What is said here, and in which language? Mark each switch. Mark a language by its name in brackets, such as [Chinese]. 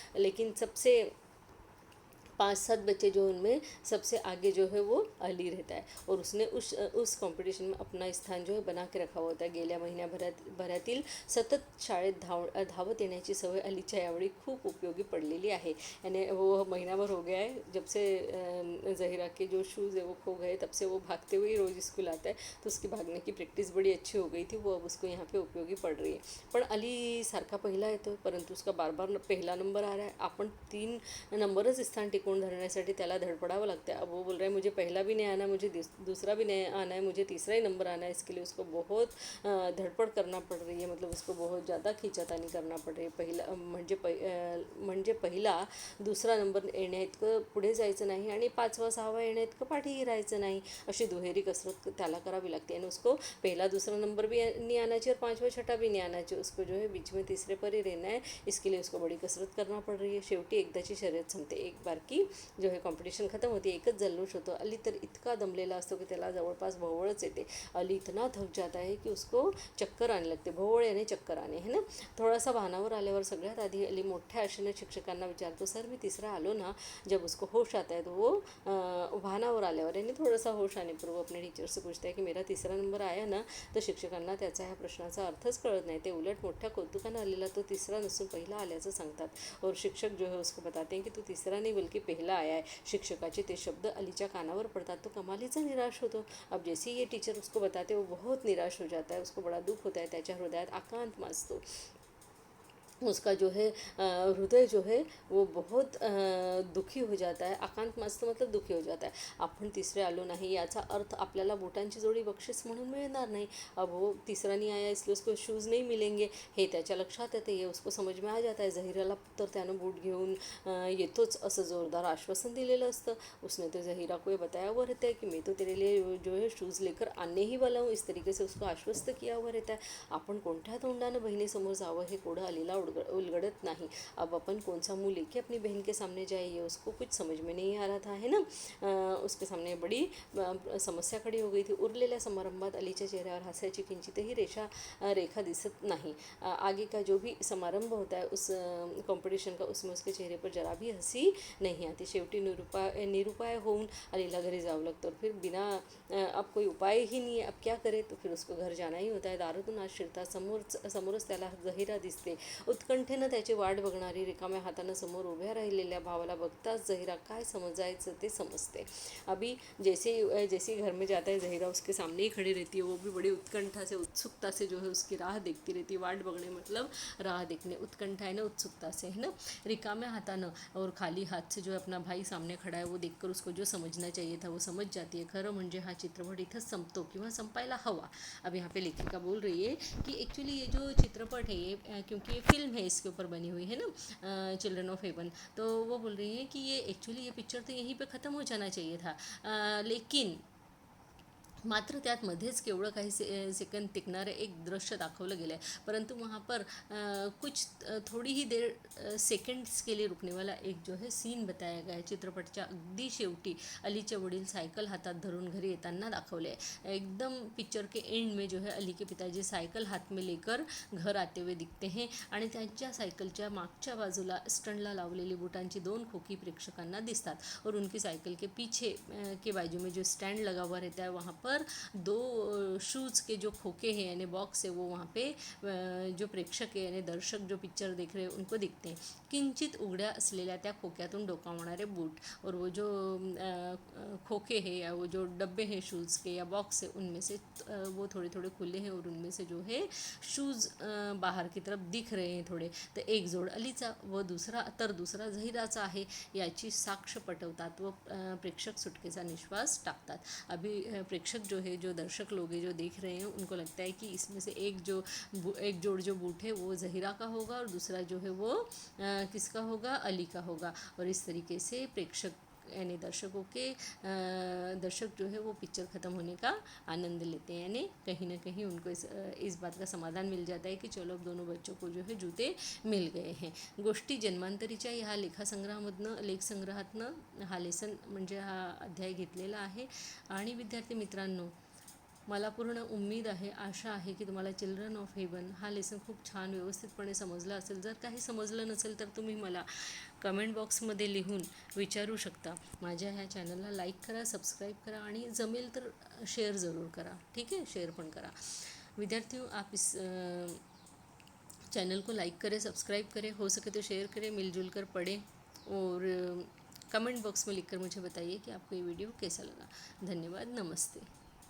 [Hindi] लेकिन सबसे 5-7 बच्चे जो उनमें सबसे आगे जो है वो अली रहता है और उसने उस कंपटीशन में अपना स्थान जो है बना के रखा होता है। [Marathi] गेल्या महिन्याभरातील सतत शाळेत धावत येण्याची सवय अलीच्या यावेळी खूप उपयोगी पडलेली आहे। [Hindi] यानी वो महीनाभर हो गया है जब से ज़हीरा के जो शूज़ है वो खो गए, तब से वो भागते हुए रोज़ स्कूल आता है, तो उसकी भागने की प्रैक्टिस बड़ी अच्छी हो गई थी। वो अब उसको यहाँ पे उपयोगी पड़ रही है। [Marathi] पण अली सारखा पहिला येतो, परंतु [Hindi] उसका बार बार पहला नंबर आ रहा है। [Marathi] आपण 3 नंबरच स्थान टिकवून तोंड धरण्यासाठी त्याला धडपड़ावं [Hindi] लगता है। अब वो बोल रहा है मुझे पहला भी नहीं आना, मुझे दूसरा भी नहीं आना है, मुझे तीसरा ही नंबर आना है। इसके लिए उसको बहुत धडपड करना पड़ रही है, मतलब उसको बहुत ज़्यादा खिचातानी करना पड़ रही है। [Marathi] म्हणजे पहिला दुसरा नंबर येण्या इतकं पुढे जायचं नाही आणि 5वा 6वा येण्या इतकं पाठीही राहायचं नाही, अशी दुहेरी कसरत त्याला करावी लागते। [Hindi] आणि उसको पहला दूसरा नंबर भी नहीं आना चाहिए और 5वां 6वां भी नहीं आना चाहिए, उसको जो है बीच में तीसरे पर ही रहना है। इसके लिए उसको बड़ी कसरत करना पड़ रही है। [Marathi] शेवटी एकदाची शर्यत संपते, [Hindi] एक बार की जो है कॉम्पिटिशन खत्म होती, [Marathi] एकच जल्लोष होतो। अली तर इतका दमलेला असतो की त्याला जवळपास भोवळच येते। [Hindi] अली इतना थक जाता है कि उसको चक्कर आने लगते, भोवळ याने चक्कर आने है ना। [Marathi] थोडासा भानावर आल्यावर सगळ्यात आधी अली मोठ्या आशेने शिक्षकांना विचारतो, सर मी तिसरा आलो ना। [Hindi] जब उसको होश आता है तो वो [Marathi] भानावर आल्यावर [Hindi] यानी थोडासा होश आने पर वो अपने टीचर से पूछता है कि मेरा तीसरा नंबर आया ना। [Marathi] तर शिक्षकांना त्याचा ह्या प्रश्नाचा अर्थच कळत नाही, ते उलट मोठ्या कौतुकानं आलेला तो तिसरा नसून पहिला आल्याचं सांगतात। [Hindi] और शिक्षक जो है उसको बताते हैं कि तू तीसरा नहीं बल्कि पहला आया है। [Marathi] शिक्षकाचे ते शब्द अलीच्या कानावर पडतात, तो कमालीचा निराश होतो। [Hindi] अब जैसे ये टीचर उसको बताते वो बहुत निराश हो जाता है, उसको बड़ा दुख होता है, [Marathi] त्याच्या हृदयात आकांत माजतो। [Hindi] उसका जो है हृदय जो है वो बहुत दुखी हो जाता है। आकांत मस्त मतलब दुखी हो जाता है। [Marathi] आपण तिसरे आलो नाही याचा अर्थ आपल्याला बोटांची जोडी बक्षीस म्हणून मिळणार नाही। [Hindi] अब वो तीसरा नहीं आया इसलिए उसको शूज़ नहीं मिलेंगे [Marathi] हे त्याच्या लक्षात येते, [Hindi] ये उसको समझ में आ जाता है। [Marathi] झहीराला तर त्यानं बूट घेऊन येतोच असं जोरदार आश्वासन दिलेलं असतं। [Hindi] उसने तो झहीरा को ये बताया हुआ रहता है कि मैं तो तेरे लिए जो है शूज़ लेकर आने ही वाला हूँ, इस तरीके से उसको आश्वस्त किया हुआ रहता है। [Marathi] आपण कोणत्या तोंडानं बहिणीसमोर जावं हे कोडं अलीला उलगड़त नहीं। [Hindi] अब अपन कौन सा मुँह लेके अपनी बहन के सामने जाए, ये उसको कुछ समझ में नहीं आ रहा था, है ना। उसके सामने बड़ी समस्या खड़ी हो गई थी। [Marathi] उरलेल्या समारंभात अलीच्या चेहऱ्यावर हास्याची किंचितही रेखा दिसत नहीं। [Hindi] आगे का जो भी समारंभ होता है उस कॉम्पिटिशन का, उसमें उसके चेहरे पर जरा भी हंसी नहीं आती। [Marathi] शेवटी निरुपाय होऊन अलीला घरी जावं लागतं। [Hindi] और फिर बिना अब कोई उपाय ही नहीं है, अब क्या करे, तो फिर उसको घर जाना ही होता है। [Marathi] दारातून आज शिरता समोरच त्याला झहीरा दिसते। उत्कंठेनं त्याची वाट बघणारी, रिकाम्या हातानं समोर उभ्या राहिलेल्या भावाला बघताच झहीरा काय समजायचं ते समजते। [Hindi] अभी जैसे घर में जाता है झहीरा उसके सामने ही खड़ी रहती है। वो भी बड़ी उत्कंठा से उत्सुकता से जो है उसकी राह देखती रहती है। वाट बघणे मतलब राह देखने, उत्कंठा है ना, उत्सुकता से, है ना। [Marathi] रिकाम्या हाथानं [Hindi] और खाली हाथ से जो अपना भाई सामने खड़ा है वो देखकर उसको जो समझना चाहिए था वो समझ जाती है। [Marathi] खरं म्हणजे हा चित्रपट इथंच संपतो किंवा संपायला हवा। [Hindi] अब यहाँ पे लेखिका बोल रही है कि एक्चुअली ये जो चित्रपट है ये क्योंकि ये फिल्म है इसके ऊपर बनी हुई है ना, चिल्ड्रन ऑफ हेवन, तो वो बोल रही है कि ये एक्चुअली ये पिक्चर तो यहीं पे ख़त्म हो जाना चाहिए था, लेकिन [Marathi] मात्र त्यात मध्येच केवढं काही सेकंद टिकणारं एक दृश्य दाखवलं गेलं आहे। [Hindi] परंतु वहाँ पर कुछ थोड़ी ही देर सेकंड्स के लिए रुकने वाला एक जो है सीन बताया गया है। [Marathi] चित्रपटच्या अगदी शेवटी अलीचे वडील सायकल हातात धरून घरी येताना दाखवले आहे। [Hindi] एकदम पिक्चर के एंड में जो है अली के पिताजी सायकल हाथ में लेकर घर आते हुए दिखते हैं [Marathi] आणि त्यांच्या सायकलच्या मागच्या बाजूला स्टंडला लावलेली बुटांची 2 खोकी प्रेक्षकांना दिसतात। [Hindi] और उनकी सायकल के पीछे के बाजू में जो स्टैंड लगा हुआ रहता है वहाँ पर 2 शूज़ के जो खोखे हैं यानी बॉक्स है वो वहाँ पे जो प्रेक्षक है यानी दर्शक जो पिक्चर देख रहे हैं उनको दिखते हैं। [Marathi] किंचित उघड्या असलेल्या त्या खोक्यातून डोकावणारे बूट [Hindi] और वो जो खोखे हैं या वो जो डब्बे हैं शूज़ के या बॉक्स है उनमें से वो थोड़े थोड़े खुले हैं और उनमें से जो है शूज़ बाहर की तरफ दिख रहे हैं थोड़े। [Marathi] तर एक जोड अलीचा व दूसरा झहीराचा आहे याची साक्ष पटवतात व प्रेक्षक सुटकेचा निश्वास टाकतात। [Hindi] अभी प्रेक्षक जो है, जो दर्शक लोग हैं जो देख रहे हैं उनको लगता है कि इसमें से एक जोड़ जो बूट है वो झहीरा का होगा और दूसरा जो है वो किसका होगा, अली का होगा। और इस तरीके से प्रेक्षक यानी दर्शक जो है वो पिक्चर ख़त्म होने का आनंद लेते हैं, यानी कहीं ना कहीं उनको इस बात का समाधान मिल जाता है कि चलो अब दोनों बच्चों को जो है जूते मिल गए हैं। [Marathi] गोष्टी जन्मांतरीच्या ह्या लेखसंग्रहातनं हा लेसन म्हणजे हा अध्याय घेतलेला आहे। आणि विद्यार्थी मित्रांनो, मला पूर्ण उम्मीद आहे, आशा आहे की तुम्हाला चिल्ड्रन ऑफ हेवन हा लेसन खूप छान व्यवस्थितपणे समजला असेल। जर काही समजलं नसेल तर तुम्ही मला कमेंट बॉक्समध्ये लिहून विचारू शकता। माझ्या ह्या चॅनलला लाईक करा, सबस्क्राईब करा आणि जमेल तर शेअर ज़रूर करा, [Hindi] ठीक है, [Marathi] शेअर पण करा। [Hindi] विद्यार्थियों, आप इस चैनल को लाइक करें, सब्सक्राइब करें, हो सके तो शेयर करें, मिलजुल कर पढ़ें और कमेंट बॉक्स में लिखकर मुझे बताइए कि आपको ये वीडियो कैसा लगा। धन्यवाद, नमस्ते।